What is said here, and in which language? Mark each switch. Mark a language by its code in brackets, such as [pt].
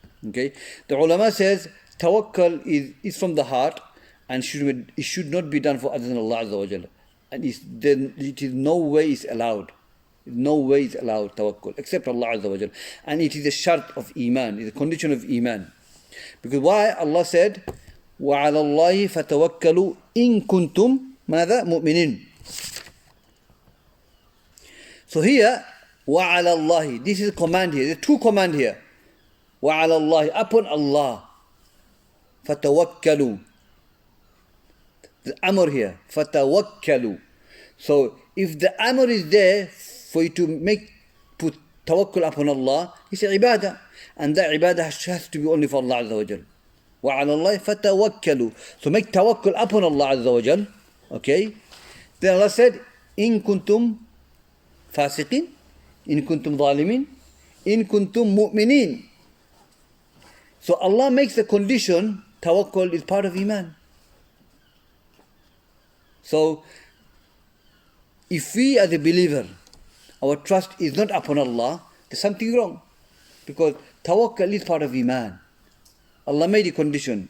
[en] Okay, the ulama says tawakkul is from the heart and it should not be done for other than Allah Azza wa Jalla. And it is no way is allowed. No way is allowed tawakkul except Allah Azza wa Jalla. And it is a shart of iman, it is a condition of iman. Because why? Allah said, [ar] وَعَلَى اللَّهِ فَتَوَكَّلُوا إِن كُنْتُمْ ماذا مؤمنين. [en] So here, [ar] وَعَلَى اللَّهِ, [en] this is a command here. There are two commands here. [ar] وَعَلَى اللَّهِ, [en] upon Allah. [ar] فَتَوَكَّلُوا. [en] The amr here, [ar] فَتَوَكَّلُوا. [en] So if the amr is there for you to put tawakkul upon Allah, it's a ibadah. And that ibadah has to be only for Allah Azza wa Jal. [ar] وَعَلَى اللَّهِ فَتَوَكَّلُوا. [en] So make tawakkul upon Allah Azza wa Jal. Okay. Then Allah said, [ar] إِن كُنْتُمْ فَاسِقِينَ إِن كُنْتُمْ ظَالِمِينَ إِن كُنْتُمْ مُؤْمِنِينَ. [en] So Allah makes the condition, tawakkul is part of iman. So if we as a believer, our trust is not upon Allah, there's something wrong. Because tawakkul is part of iman. Allah made a condition.